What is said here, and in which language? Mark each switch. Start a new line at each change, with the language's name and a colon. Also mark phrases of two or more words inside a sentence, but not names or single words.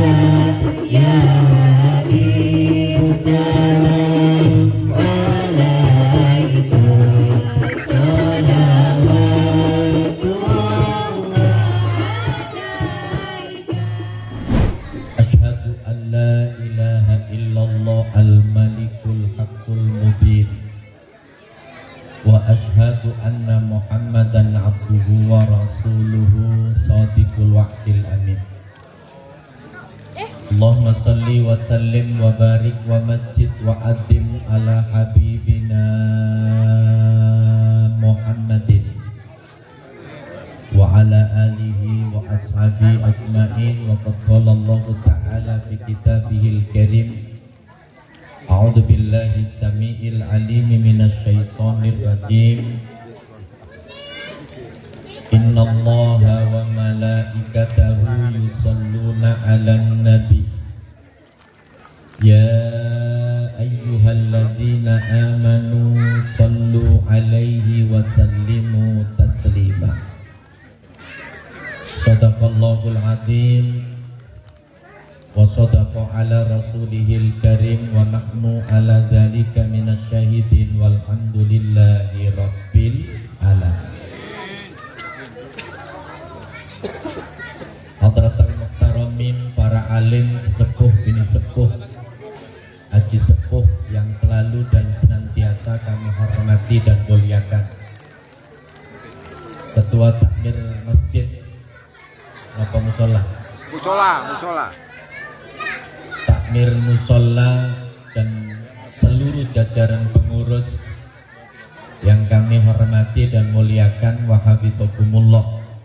Arabic: يا حبيب سلام عليك أشهد أن لا إله إلا الله الملك الحق المبين وأشهد أن محمدا عبده ورسوله صادق الوعد الأمين. اللهم صل وسلم وبارك ومجد وعظم على حبيبنا محمد وعلى آله وأصحابه أجمعين وقد قال الله تعالى في كتابه الكريم أعوذ بالله السميع العليم من الشيطان الرجيم إن الله وملائكته يصلون على النبي يا أيها الذين آمنوا صلوا عليه وسلموا تسليما. صدق الله العظيم وصدق على رسوله الكريم ونحن على ذلك من الشاهدين والحمد لله رب العالمين. حضرات المحترمين,
Indonesian: para alim, sesepuh, bini sepuh, haji sepuh yang selalu dan senantiasa kami hormati dan muliakan. Ketua takmir masjid apa musola? Musola. Takmir musola dan seluruh jajaran pengurus yang kami hormati dan muliakan, wahabitokumullah.